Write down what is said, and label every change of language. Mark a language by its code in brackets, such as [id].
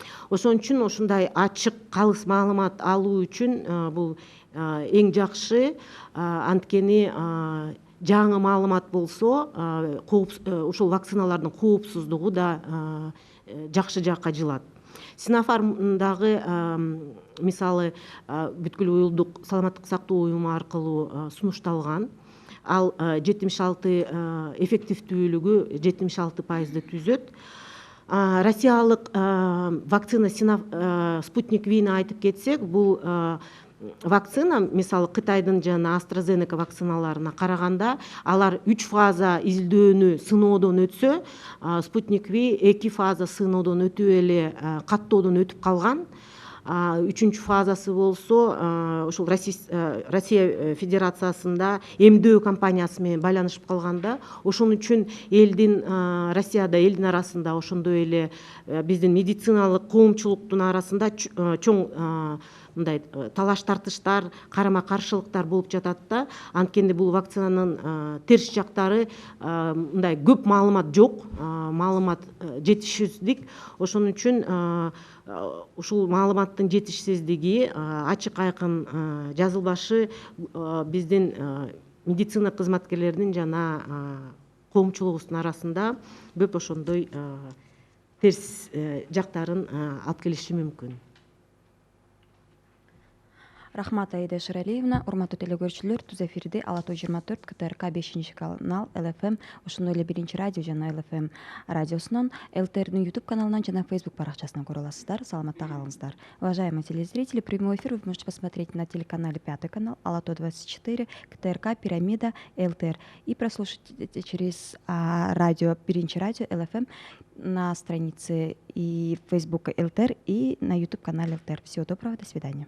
[ky] Ошон үчүн ушундай ачык, калыс маалымат алуу үчүн бул эң жакшы. Анткени жаңы маалымат болсо, ушул вакциналардын коопсуздугу да жакшы жакка жылат. Sinopharmдагы мисалы бүткүл уюлдук саламаттык сактоо уюму аркылуу сунушталган. Ал 76 эффективдүүлүгү 76% түзөт. Россиялык вакцина Sputnik V-ни айтып кетсек, бул вакцина мисалы Кытайдын жана AstraZeneca вакциналарына караганда алар 3 фаза изилдөөнү, сыноодон өтсө, Sputnik V 2 фаза сыноодон өтүп эле каттоодон өтүп калган. 3-чү фазасы болсо, ошол Россия Федерациясында эмдөө компаниясы менен байланышып калганда, ошон үчүн Россияда элдин арасында ошондой эле биздин медициналык коомчулуктун арасында чоң мындай талаш тартыштар, карама каршылыктар болуп жатат да. Анткени бул вакцинанын терс жактары мындай көп маалымат жок, маалымат жетишсиздик. Ошон үчүн ушул маалыматтын жетишсиздиги, ачык айкын жазылбашы биздин медицина кызматкерлеринин жана коомчулугубуздун арасында көп ошондой терс жактарын алып келиши мүмкүн. Рахмат Аида Шыралиевна. Урматтуу телекөрүүчүлөр, Туз эфирде Ала Тоо 24 КТРК 5-канал ЛФМ, ошондой эле 1-радио жана ЛФМ радиосунун, ЛТРдин YouTube каналынан жана Facebook баракчасынан көрө аласыздар. Саламатта калыңыздар. [ru] Уважаемые телезрители, прямой эфир вы можете посмотреть на телеканале 5 канал, Ала Тоо 24, КТРК, Пирамида, ЛТР, и прослушать через радио, 1-радио ЛФМ на странице и Facebook ЛТР, и на YouTube канале ЛТР. Всего доброго, до свидания.